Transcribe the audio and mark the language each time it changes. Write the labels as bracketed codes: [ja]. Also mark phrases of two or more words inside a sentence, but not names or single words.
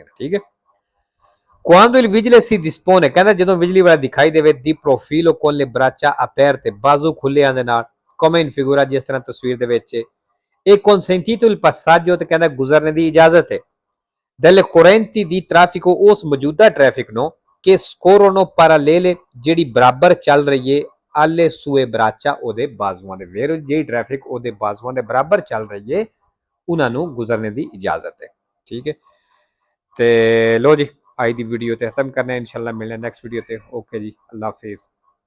[pa] ਨੇ ਠੀਕ ਹੈ [it] quando il vigile si dispone [pa] ਕਹਿੰਦਾ ਜਦੋਂ ਬਿਜਲੀ ਵਾਲਾ ਦਿਖਾਈ ਦੇਵੇ [it] di profilo con le braccia aperte [pa] ਬਾਜ਼ੂ ਖੁੱਲਿਆਂ ਦੇ ਨਾਲ come [it] in figura [pa] ਜਿਸ ਤਰ੍ਹਾਂ ਤਸਵੀਰ ਦੇ ਵਿੱਚ ਇਹ [it] consentito il passaggio [pa] ਤੇ ਕਹਿੰਦਾ ਗੁਜ਼ਰਨੇ ਦੀ ਇਜਾਜ਼ਤ ਹੈ [it] delle correnti di traffico [pa] ਉਸ ਮੌਜੂਦਾ ਟ੍ਰੈਫਿਕ ਨੂੰ ਕਿ [it] scorrono parallele [pa] ਜਿਹੜੀ ਬਰਾਬਰ ਚੱਲ ਰਹੀ ਹੈ [it] alle sue braccia [pa] ਉਹਦੇ ਬਾਜ਼ੂਆਂ ਦੇ ਵੇਰ ਜਿਹੜੀ ਟ੍ਰੈਫਿਕ ਉਹਦੇ ਬਾਜ਼ੂਆਂ ਦੇ ਬਰਾਬਰ ਚੱਲ ਰਹੀ ਹੈ ਉਹਨਾਂ ਨੂੰ ਗੁਜ਼ਰਨੇ ਦੀ ਇਜਾਜ਼ਤ ਹੈ ਠੀਕ ਹੈ ਤੇ ਲੋ ਜੀ ਅੱਜ ਦੀ ਵੀਡੀਓ ਤੇ ਖਤਮ ਕਰਨਾ ਇਨਸ਼ਾਅੱਲਾ ਮਿਲਣਾ [en] next video [pa] ਤੇ ਓਕੇ ਜੀ ਅੱਲਾ ਹਾਫਿਜ਼